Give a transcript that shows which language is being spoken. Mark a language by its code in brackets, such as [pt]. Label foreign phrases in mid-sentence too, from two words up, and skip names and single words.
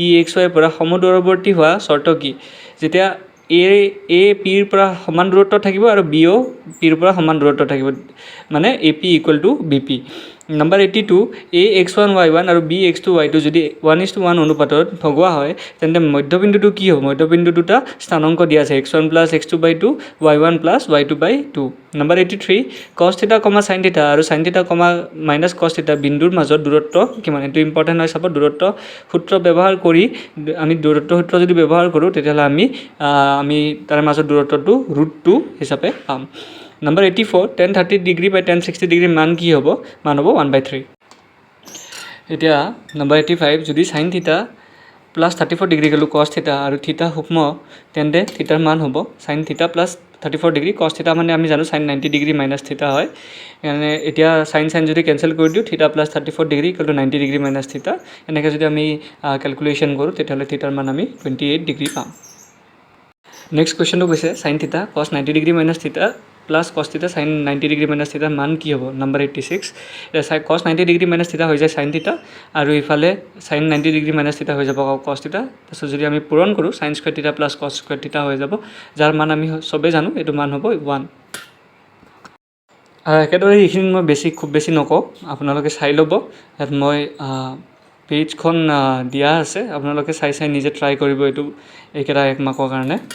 [as] x y পৰা সমদূৰৱৰ্তী হোৱা চৰ্ত কি যেতিয়া a p ৰ পৰা সমান দূৰত্ব থাকিব আৰু b ও p ৰ পৰা সমান দূৰত্ব থাকিব মানে ap = bp নম্বৰ 82 a x1 y1 আৰু b x2 y2 যদি 1:1 অনুপাতত ভগোৱা হয় তেন্তে মধ্যবিন্দুটো কি হ'ব মধ্যবিন্দু দুটা স্থানাংক দিয়া আছে x1 + x2/2 y1 + y2/2 নম্বৰ 83 cos θ, sin θ আৰু sin θ, - cos θ বিন্দুৰ মাজত দূৰত্ব কিমান এইটো ইম্পৰ্টেণ্ট হয় চাব দূৰত্ব সূত্ৰ ব্যৱহাৰ কৰি আমি দূৰত্ব সূত্ৰ যদি ব্যৱহাৰ কৰোঁ তেতিয়াহ'লে আমি তাৰ মাজত দূৰত্বটো √2 হিচাপে পাম নম্বৰ 84 tan 30° / tan 60° মান কি হ'ব মান হ'ব 1/3 এতিয়া নম্বৰ 85 যদি sin θ + 34° গ'লোঁ cos θ আৰু θ সূক্ষ্ম তেন্তে থিটাৰ মান হ'ব sin θ + 34° cos θ মানে আমি জানো sin 90° - θ হয় মানে এতিয়া sin যদি কেঞ্চেল কৰি দিওঁ θ + 34° = 90° - θ এনেকৈ যদি আমি কেলকুলেশ্যন কৰোঁ তেতিয়াহ'লে থিটাৰ মান আমি 28° পাম [en] next question [as] কৈছে sin θ cos 90° - θ + cos θ sin 90° - θ মান কি হ'ব নম্বৰ 86 cos 90° - θ হৈ যায় sin θ আৰু ইফালে sin 90° - θ হৈ যাব cos θ তাৰপিছত যদি আমি পূৰণ কৰোঁ sin² θ + cos² θ হৈ যাব যাৰ মান আমি চবেই জানো এইটো মান হ'ব 1 একেদৰে এইখিনি মই খুব বেছি নকওঁ আপোনালোকে চাই ল'ব ইয়াত মই পেজখন দিয়া আছে আপোনালোকে চাই নিজে ট্ৰাই কৰিব এইকেইটা 1 মাৰ্কৰ কাৰণে